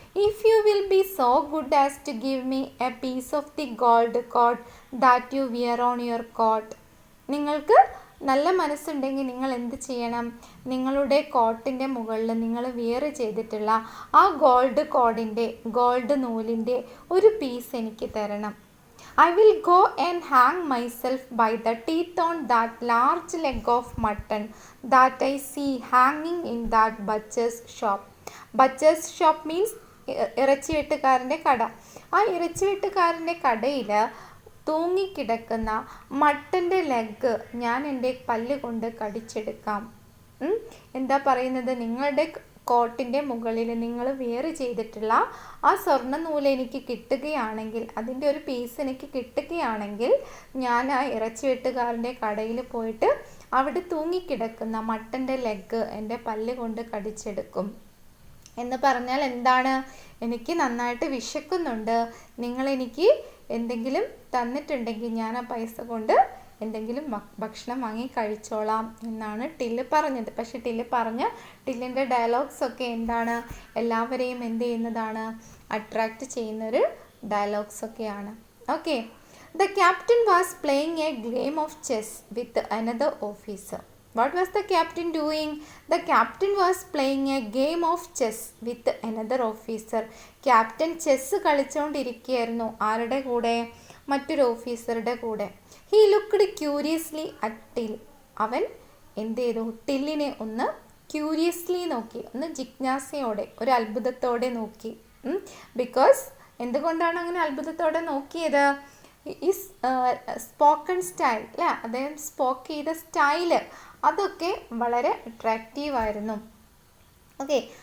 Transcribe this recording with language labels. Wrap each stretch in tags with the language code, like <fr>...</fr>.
<en>If you will be so good as to give me a piece of the gold coat that you wear on your coat.</en> <ml>നിങ്ങൾക്ക് നല്ല മനസ്സുണ്ടെങ്കിൽ നിങ്ങൾ എന്ത് ചെയ്യണം? നിങ്ങളുടെ കോട്ടിൻ്റെ മുകളിൽ നിങ്ങൾ വിയർ ചെയ്തിട്ടുള്ള ആ ഗോൾഡ് കോഡിൻ്റെ, ഗോൾഡ് നൂലിൻ്റെ ഒരു പീസ് എനിക്ക് തരണം.</ml> <en>I will go and hang myself by the teeth on that large leg of mutton that I see hanging in that butcher's shop. Butcher's shop means</en> <ml>ഇറച്ചിവെട്ടുകാരൻ്റെ കട. ആ ഇറച്ചിവെട്ടുകാരൻ്റെ കടയിൽ തൂങ്ങിക്കിടക്കുന്ന മട്ടൻ്റെ ലെഗ് ഞാൻ എൻ്റെ പല്ല് കൊണ്ട് കടിച്ചെടുക്കാം. എന്താ പറയുന്നത്? നിങ്ങളുടെ കോട്ടിൻ്റെ മുകളിൽ നിങ്ങൾ വെയർ ചെയ്തിട്ടുള്ള ആ സ്വർണ്ണ നൂല് എനിക്ക് കിട്ടുകയാണെങ്കിൽ, അതിൻ്റെ ഒരു പീസ് എനിക്ക് കിട്ടുകയാണെങ്കിൽ, ഞാൻ ആ ഇറച്ചിവെട്ടുകാരൻ്റെ കടയിൽ പോയിട്ട് അവിടെ തൂങ്ങിക്കിടക്കുന്ന മട്ടൻ്റെ ലെഗ് എൻ്റെ പല്ല് കൊണ്ട് കടിച്ചെടുക്കും. എന്ന് പറഞ്ഞാൽ എന്താണ്? എനിക്ക് നന്നായിട്ട് വിശക്കുന്നുണ്ട്, നിങ്ങളെനിക്ക് എന്തെങ്കിലും തന്നിട്ടുണ്ടെങ്കിൽ ഞാൻ ആ പൈസ കൊണ്ട് എന്തെങ്കിലും ഭക്ഷണം വാങ്ങി കഴിച്ചോളാം എന്നാണ് ടില്ല് പറഞ്ഞത്. പക്ഷെ ടില്ലിൻ്റെ ഡയലോഗ്സൊക്കെ എന്താണ്? എല്ലാവരെയും എന്ത് ചെയ്യുന്നതാണ്? അട്രാക്റ്റ് ചെയ്യുന്നൊരു ഡയലോഗ്സൊക്കെയാണ്. Okay.</ml> <en>The captain was playing a game of chess with another officer. What was the captain doing? The captain was playing a game of chess with another officer.</en> <ml>Captain chess കളിച്ചുകൊണ്ടിരിക്കുകയായിരുന്നു. ആരുടെ കൂടെ? മറ്റൊരു ഓഫീസറുടെ കൂടെ.</ml> <en>He looked curiously at Till.</en> <ml>അവൻ എന്ത് ചെയ്തു? ടില്ലിനെ ഒന്ന് curiously നോക്കി, ഒന്ന് ജിജ്ഞാസയോടെ, ഒരു അത്ഭുതത്തോടെ നോക്കി. ബിക്കോസ് എന്തുകൊണ്ടാണ് അങ്ങനെ അത്ഭുതത്തോടെ നോക്കിയത്? ഈ സ്പോക്കൺ സ്റ്റൈൽ അല്ലേ, അദ്ദേഹം സ്പോക്ക് ചെയ്ത സ്റ്റൈല് അതൊക്കെ വളരെ അട്രാക്റ്റീവായിരുന്നു. ഓക്കെ.</ml>